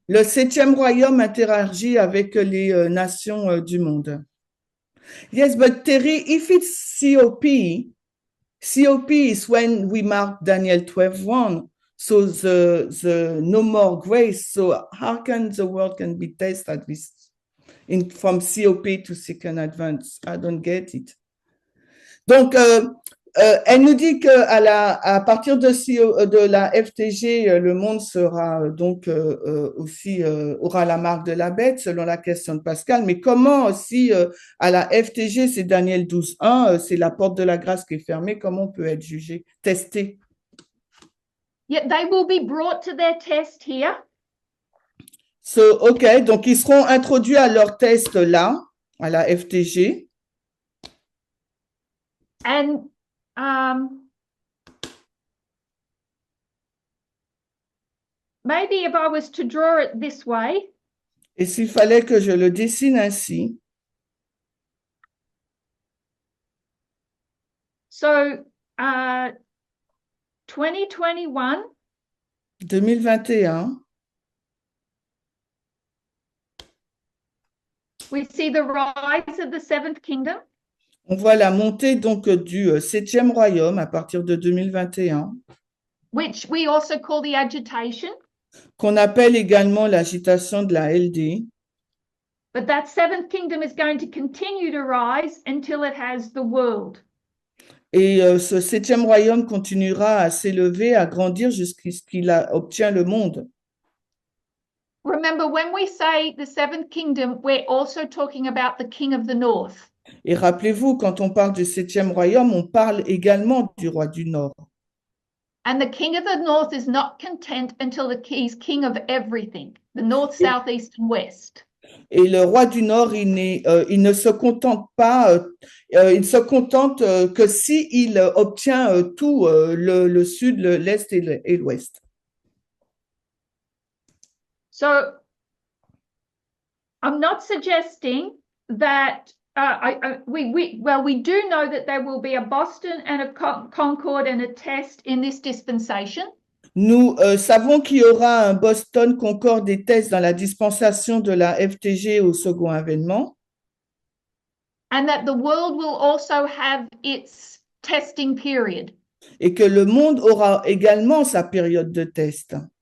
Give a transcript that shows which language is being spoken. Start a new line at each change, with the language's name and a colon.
French: Le septième royaume interagit avec les nations du monde.
English: Yes, but Terry, if it's COP is when we mark Daniel 12:1. So the no more grace. So how can the world can be tested from COP to second advance. I don't get it.
French: Donc, elle nous dit à partir de la FTG, le monde sera donc aussi aura la marque de la bête selon la question de Pascal. Mais comment aussi à la FTG, c'est Daniel 12:1, c'est la porte de la grâce qui est fermée. Comment on peut être jugé, testé?
English: Yeah, they will be brought to their test here.
French: So, OK, donc ils seront introduits à leur test là, à la FTG.
English: And maybe if I was to draw it this way,
French: Et s'il fallait que je le dessine ainsi,
English: so 2021,
French: 2021,
English: we see the rise of the seventh kingdom.
French: on voit la montée donc du 7e royaume à partir de 2021,
English: Which we also call the agitation.
French: qu'on appelle également l'agitation de la LD.
English: But that seventh kingdom is going to continue to rise until it has the world.
French: Et ce 7e royaume continuera à s'élever, à grandir jusqu'à ce qu'il obtient le monde.
English: Remember, when we say the seventh kingdom, we're also talking about the king of the north.
French: Et rappelez-vous, quand on parle du 7e royaume, on parle également du roi du Nord.
English: And the king of the north is not content until he's king of everything, the north, south, east, and west.
French: Et le roi du Nord, il ne se contente pas, il se contente que si il obtient tout, le sud, l'est et l'ouest.
English: So I'm not suggesting that we do know that there will be a Boston and a Concord and a test in this dispensation.
French: Nous savons qu'il y aura un Boston, Concorde et tests dans la dispensation de la FTG au second avènement.
English: And that the world will also have its testing period.
French: Et que le monde aura également sa période de test.